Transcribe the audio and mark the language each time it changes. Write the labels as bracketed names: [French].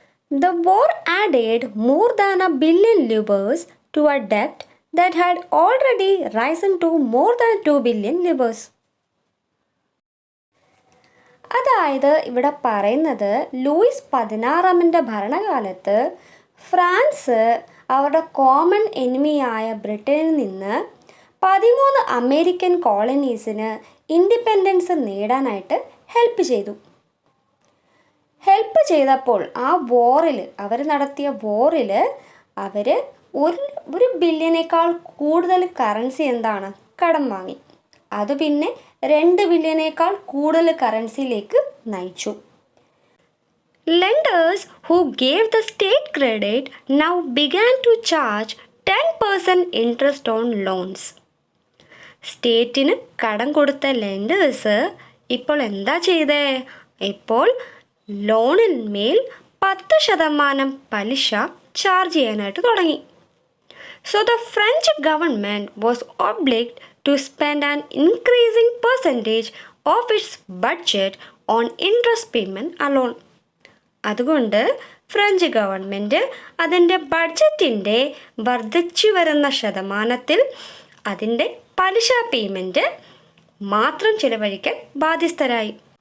[English] The war added more than $1 billion to a debt that had already risen to more than $2 billion. [Malayalam] അതായത് ഇവിടെ പറയുന്നത് Luis 16 ഭരണകാലത്ത് France അവരുടെ common എനിമിയായ ബ്രിട്ടനിൽ നിന്ന് 13 അമേരിക്കൻ കോളനീസിന് ഇൻഡിപെൻഡൻസ് നേടാനായിട്ട് ഹെൽപ്പ് ചെയ്തു. ഹെൽപ്പ് ചെയ്തപ്പോൾ ആ അവർ നടത്തിയ വോറിൽ അവർ ഒരു ബില്യനേക്കാൾ കൂടുതൽ കറൻസി എന്താണ് കടം വാങ്ങി. അത് പിന്നെ 2 ബില്യനേക്കാൾ കൂടുതൽ കറൻസിയിലേക്ക് നയിച്ചു. [English] Lenders who gave the state credit now began to charge 10% interest on loans. [Malayalam] സ്റ്റേറ്റിന് കടം കൊടുത്ത ലെൻഡേഴ്സ് ഇപ്പോൾ എന്താ ചെയ്തേ? ഇപ്പോൾ ലോണിന്മേൽ 10% പലിശ ചാർജ് ചെയ്യാനായിട്ട് തുടങ്ങി. [English] So the French government was obliged to spend an increasing percentage of its budget on interest payment alone. [Malayalam] അതുകൊണ്ട് ഫ്രഞ്ച് ഗവൺമെൻറ് അതിൻ്റെ ബഡ്ജറ്റിൻ്റെ വർദ്ധിച്ചു വരുന്ന ശതമാനത്തിൽ അതിൻ്റെ പലിശ പേയ്മെൻറ്റ് മാത്രം ചിലവഴിക്കാൻ ബാധ്യസ്ഥരായി.